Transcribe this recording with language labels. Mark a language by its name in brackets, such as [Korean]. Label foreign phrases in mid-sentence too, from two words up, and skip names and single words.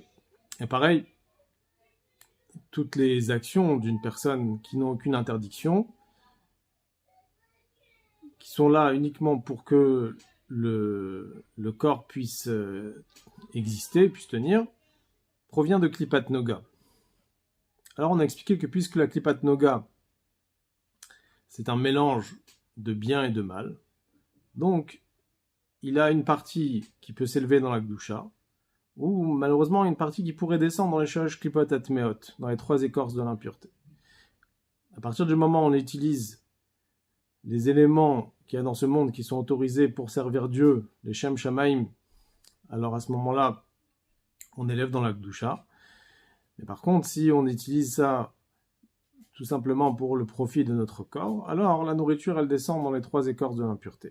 [French] Et pareil, toutes les actions d'une personne qui n'ont aucune interdiction, qui sont là uniquement pour que le corps puisse exister, puisse tenir, provient de [Hebrew] קליפת נוגה. [French] Alors on a expliqué que puisque la [Hebrew] קליפת נוגה, [French] c'est un mélange de bien et de mal, donc il a une partie qui peut s'élever dans la gdusha, ou malheureusement une partie qui pourrait descendre dans les [Hebrew] שלוש קליפות הטמאות, [French] dans les trois écorces de l'impureté. À partir du moment où on utilise les éléments qu'il y a dans ce monde qui sont autorisés pour servir Dieu, les [Hebrew] לשם שמים, [French] alors à ce moment-là, on élève dans la Gdusha. Mais par contre, si on utilise ça tout simplement pour le profit de notre corps, alors la nourriture, elle descend dans les trois écorces de l'impureté.